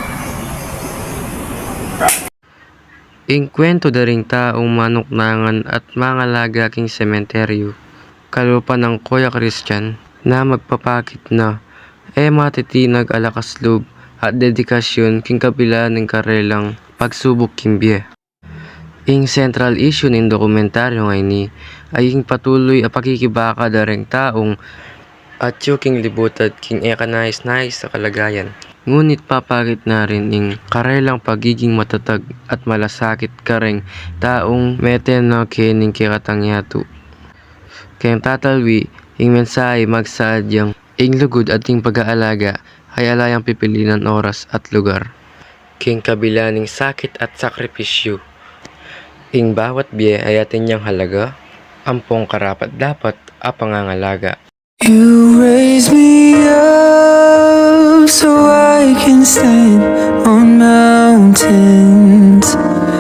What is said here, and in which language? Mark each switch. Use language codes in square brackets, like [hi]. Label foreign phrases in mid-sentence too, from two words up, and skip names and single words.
[pam] Ing kwento daring taong manuknangan at mga laga king sementeryo, kalupa ng Kuya Christian na magpapakit na matitinag alakaslub at dedikasyon king kabila ng karelang pagsubok kimbye. Ing central issue ning dokumentaryo ngay ni ay ing patuloy a pakikibaka dareng taong at king libutad king eka nais-nais sa kalagayan. Ngunit papakit na rin ing karelang pagiging matatag at malasakit kareng taong meten na kening kikatangyatu. Kayang tatalwi ing mensahe magsaad yang ing lugod at ing pag-aalaga ay alayang pipilinan oras at lugar. King kabila ning sakit at sakripisyo. Ing bawat biye ay atin niyang halaga, ampong karapat dapat a pangangalaga. [en] You raise me up so I can stand on mountains.